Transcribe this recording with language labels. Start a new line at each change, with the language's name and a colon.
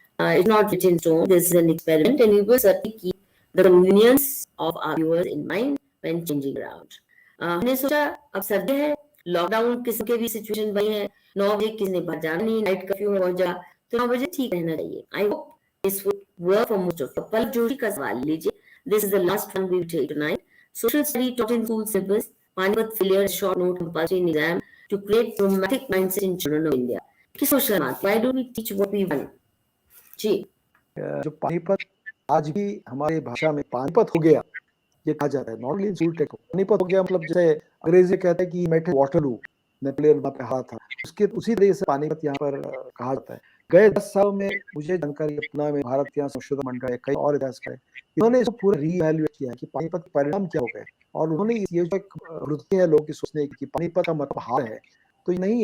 English: It's not written in stone. This is an experiment and we will certainly keep the convenience of our viewers in mind when changing around.
Hindi: हमने सोचा अब सर्दी है, lockdown किसी के भी situation बनी है, 9 बजे किसी ने बाहर जाना नहीं, नाइट कर्फ्यू में पहुंच जा तो 9 बजे ठीक रहना चाहिए।
English: I hope this would work for most of. पल जोशी का सवाल लीजिए, this is the last one we will take tonight. Social study taught in school syllabus, Panipat failure, short note compulsory in exam to create traumatic mindset in children of India. कि social mark, why don't we teach what we want? जी,
Hindi: जो पानीपत आज भी हमारी भाषा में पानीपत हो गया ये कहा जाता है, नॉट ओनली इंसल्ट को पानीपत हो गया, मतलब जैसे अंग्रेजी कहते हैं कि
English: met Waterloo,
Hindi: नेपोलियन वहां पे हारा था, उसके उसी तरीके से पानीपत यहाँ पर कहा जाता है। गए 10 साल में मुझे जानकारी अपना में भारत इतिहास संशोधन मंडल है, कई और इतिहासकार है, इन्होंने इसको पूरा रीवैल्यूएट किया है कि पानीपत के परिणाम क्या हो गए, और उन्होंने ये जो एक वृत्ति है लोगों की सोचने की कि पानीपत का मतलब हार है, तो ये नहीं।